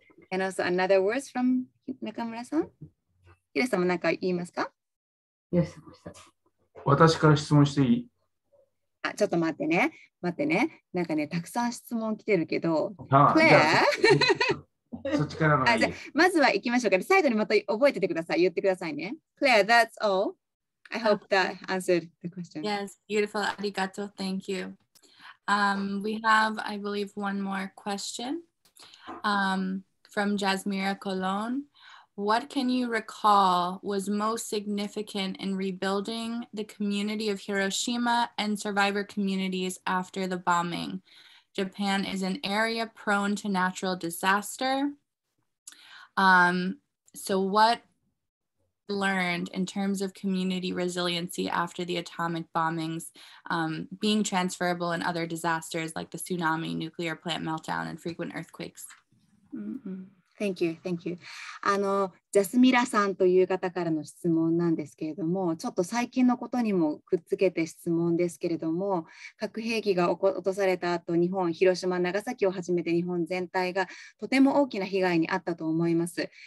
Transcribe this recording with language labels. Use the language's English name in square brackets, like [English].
[English] And also another words from Nakamura-san. [Japanese] ヒロさんも何か言いますか？私から質問していい？ちょっと待ってね。なんかね、たくさん質問来てるけど。クレアそっちからのがいい。じゃあまずは行きましょうか。最後にまた覚えててください。言ってくださいね。 [English] Claire, that's all. I hope that answered the question. Yes, beautiful. Arigato. Thank you. We have, I believe, one more question from Jasmira Colon. What can you recall was most significant in rebuilding the community of Hiroshima and survivor communities after the bombing? Japan is an area prone to natural disaster. So what learned in terms of community resiliency after the atomic bombings being transferable in other disasters like the tsunami, nuclear plant meltdown, and frequent earthquakes? Thank you, thank you. [Japanese] ジャスミラさんという方からの質問なんですけれども、ちょっと最近のことにもくっつけて質問ですけれども、核兵器が落とされた後、日本、広島、長崎をはじめて日本全体がとても大きな被害に遭ったと思います。